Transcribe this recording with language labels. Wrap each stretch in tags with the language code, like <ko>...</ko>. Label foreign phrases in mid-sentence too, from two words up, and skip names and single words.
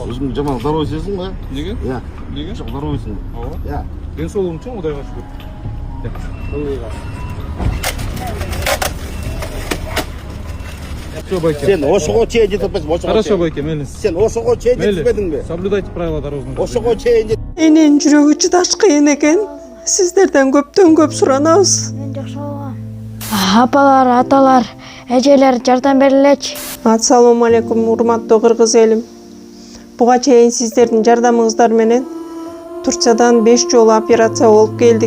<ky>Өзүң жаман здоровый сезиң го?</ky> <kk>Неге? Иә. Неге?</kk> <ky>Здоровыйсың. Ооба.</ky> <kk>Иә.</kk> <ky>Ден соолугум чоң, Кудайга шүкүр.</ky> <ru>Всё, байке.</ru> <ky>Сен ошого чейин жетип атпайсың.</ky> <ru>Хорошо, байке, мейлі.</ru> <ky>Сен ошого чейин жетпедиңби?</ky> <ru>Соблюдайте правила дорожного движения.</ru> <ky>Ошого чейин Эненин жүрөгү чыдаш кыйын экен. Сиздерден көптөн көп суранабыз. Мен жакшы болгом. Апалар, аталар, эжелер жардам берилечи.</ky> <ar>السلام عليكم,</ar> <ky>урматтуу кыргыз элим. Буга чейин сиздердин жардамыңыздар менен Турциядан 5 жолу операция болуп келдик.</ky>